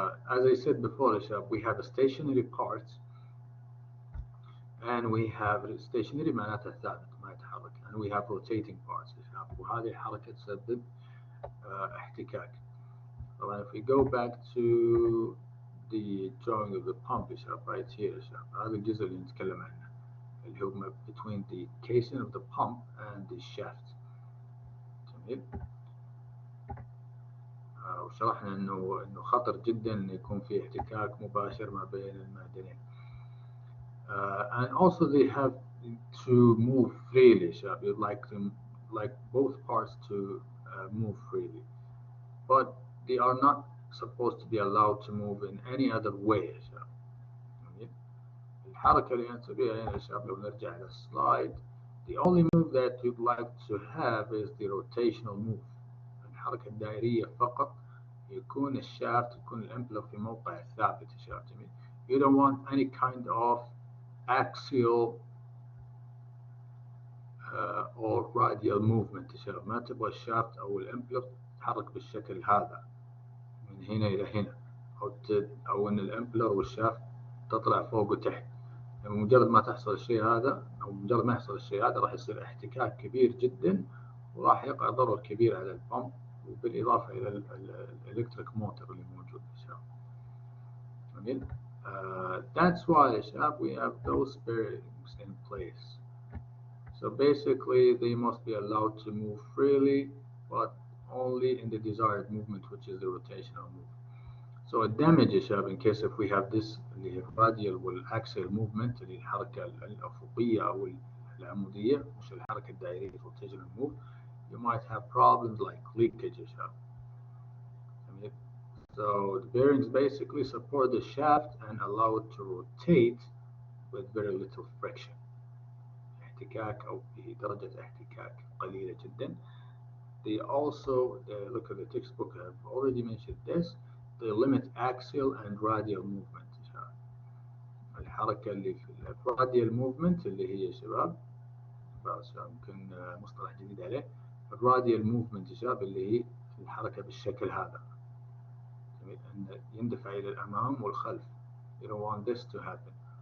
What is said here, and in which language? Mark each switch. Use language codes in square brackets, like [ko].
[en] As I said before, we have a stationary parts and we have stationary [ar] معناتها ثابت ما يتحرك, [en] and we have rotating parts [ar] وهذه الحركة تسبب احتكاك. طبعا [en] if we go back to the drawing of the pump right here [ar] هذا الجزء اللي نتكلم عنه اللي هو [en] between the casing of the pump and the shaft. [ar] جميل. وشرحنا انه خطر جدا انه يكون في احتكاك مباشر ما بين المعدنين. [en] And also they have to move freely. You'd like both parts to move freely, but they are not supposed to be allowed to move in any other way. [ar] الحركة اللي نسويها هنا لو نرجع للسلايد, [en] the only move that you'd like to have is the rotational move. [ar] الحركة الدائرية فقط, يكون الشافت يكون الامبلر في موقع ثابت يا شباب. جميل. [en] You don't want any kind of axial or radial movement [ar] يا شباب. ما تبغى الشافت او الامبلر تتحرك بالشكل هذا من هنا الى هنا, او ان الامبلر والشافت تطلع فوق وتحت. يعني مجرد ما تحصل الشيء هذا او مجرد ما يحصل الشيء هذا راح يصير احتكاك كبير جدا وراح يقع ضرر كبير على البامب وبالإضافة إلى الإلكتريك موتور اللي موجود يا شباب. جميل. [en] That's why [ar] يا شباب [en] we have those bearings in place. So basically they must be allowed to move freely but only in the desired movement, which is the rotational movement. So a damage [ar] يا شباب [en] in case if we have this اللي هي radial والaxial movement [ar] اللي هي الحركة الأفقية أو العمودية مش الحركة الدائرية [en] rotational move, you might have problems like leakage. So the bearings basically support the shaft and allow it to rotate with very little friction. [ar] احتكاك أو بدرجة احتكاك قليلة جدا. [en] They also, look at the textbook, I've already mentioned this, they limit axial and radial movement. [ar] الحركة اللي في radial movement اللي هي يا شباب بس يمكن مصطلح جديد عليه, الراديال موفمنت يا شباب اللي هي الحركة بالشكل هذا, أن يندفع إلى الأمام والخلف. [en] You don't want this to happen.